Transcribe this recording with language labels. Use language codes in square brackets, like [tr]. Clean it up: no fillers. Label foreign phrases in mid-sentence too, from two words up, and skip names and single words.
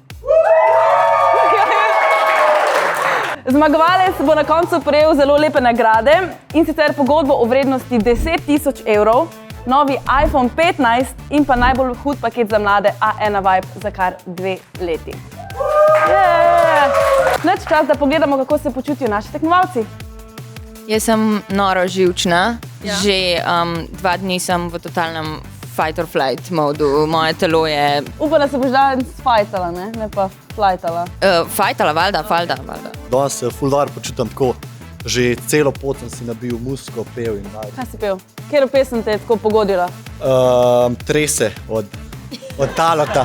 [sl] Zmagovalec bo na koncu prejel zelo lepe nagrade in sicer pogodbo o vrednosti 10 000 evrov, novi iPhone 15 in pa najbolj hud paket za mlade A1 Vibe za kar 2 leti. Nič čas, da pogledamo, kako se počutijo naši tekmovalci. Jaz sem noro živčna, že 2 dni sem v totalnem [en] fight or flight [sl] modu, moje telo je... Upam, da se boš danes fajtala, ne pa flightala. Fajtala, valjda. Danes se ful dobro počutim tako, že celo pot sem si nabil muziko, pel in vibe. Kaj si pel? Katero pesem te je tako pogodila? Trese od Talota.